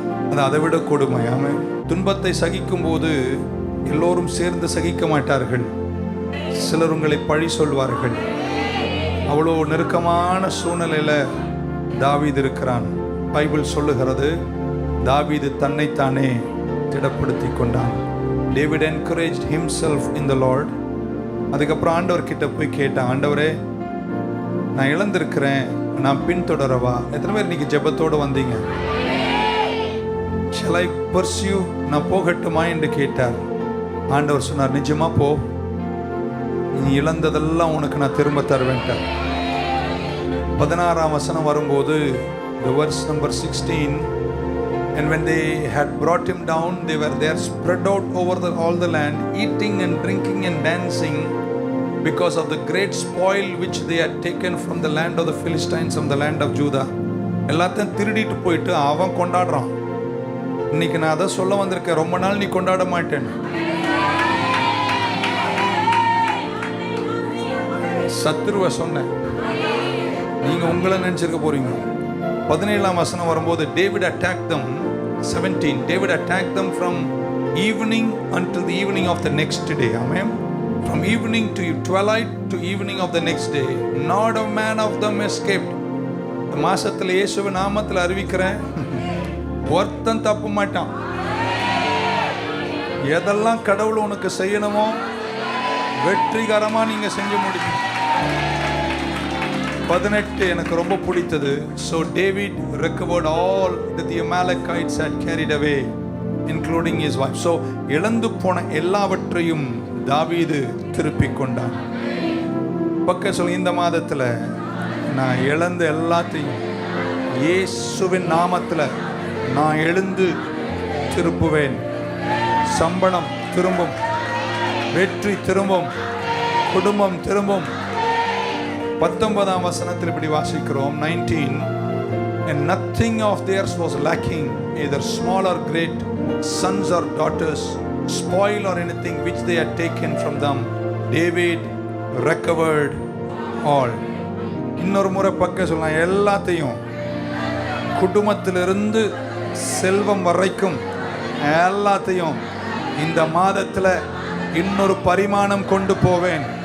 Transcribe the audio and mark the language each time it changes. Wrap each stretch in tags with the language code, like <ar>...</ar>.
<ta>அது அதை விட கொடுமையாம. துன்பத்தை சகிக்கும் போது எல்லோரும் சேர்ந்து சகிக்க மாட்டார்கள். சிலர் உங்களை பழி சொல்வார்கள். அவ்வளோ நெருக்கமான சூழ்நிலையில தாவீது இருக்கிறான். பைபிள் சொல்லுகிறது, தாவீது தன்னைத்தானே திடப்படுத்தி கொண்டான்.</ta> <en>David encouraged himself in the Lord.</en> <ta>அதுக்கப்புறம் ஆண்டவர் கிட்ட போய் கேட்டான், ஆண்டவரே நான் இழந்திருக்கிறேன், நான் பின்தொடரவா? எத்தனை பேர் இன்னைக்கு ஜெபத்தோடு வந்தீங்க?</ta> <en>Shall I pursue?</en> <ta>நான் போகட்டுமா என்று கேட்டார். ஆண்டவர் சொன்னார், நிஜமா போ, நீ இழந்ததெல்லாம் உனக்கு நான் திரும்ப தருவேன்ட்டார். 16ஆம் வசனம் வரும்போது</ta> <en>the verse number 16, and when they had brought him down, they were there spread out over all the land, eating and drinking and dancing, because of the great spoil which they had taken from the land of the Philistines, from the land of Judah.</en> <ta>எல்லாத்தையும் திருடிட்டு போயிட்டு அவன் கொண்டாடுறான். இன்னைக்கு நான் அதை சொல்ல வந்திருக்கேன், ரொம்ப நாள் நீ கொண்டாட மாட்டேன். சத்துருவ சொன்னேன், நீங்க உங்களை நினைச்சிருக்க போறீங்க. 17ஆம் வசனம் வரும்போது</ta> <en>David attacked them. 17, David attacked them from evening until the evening of the next day. Amen. From evening to twilight to evening of the next day, not a man of them escaped.</en> <ta>இந்த மாசத்துல இயேசுவின் நாமத்தில் அறிவிக்கிறேன், ஒருத்தன் தப்ப மாட்டான். எதெல்லாம் கடவுள் உனக்கு செய்யணுமோ வெற்றிகரமா நீங்க செஞ்சு முடியும். 18 எனக்கு ரொம்ப பிடித்தது.</ta> <en>So David recovered all that the Amalekites had carried away, including his wife.</en> <ta>So இழந்து போன எல்லாவற்றையும் தாவீது திருப்பி கொண்டான். பக்க சொல்ல, இந்த மாதத்துல நான் இழந்த எல்லாத்தையும் இயேசுவின் நாமத்துல நான் எழுந்து திருப்புவேன். சம்பளம் திரும்பும், வெற்றி திரும்பும், குடும்பம் திரும்பும். 19ஆம் வசனத்தில் இப்படி வாசிக்கிறோம்,</ta> <en>19, and nothing of theirs was lacking, either small or great, sons or daughters, spoil or anything which they had taken from them. David recovered all.</en> <ta>இன்னொரு முறை பக்க சொல்லலாம், எல்லாத்தையும், குடும்பத்திலிருந்து செல்வம் வரைக்கும் எல்லாத்தையும் இந்த மாதத்துல இன்னொரு பரிமாணம் கொண்டு போவேன்.</ta>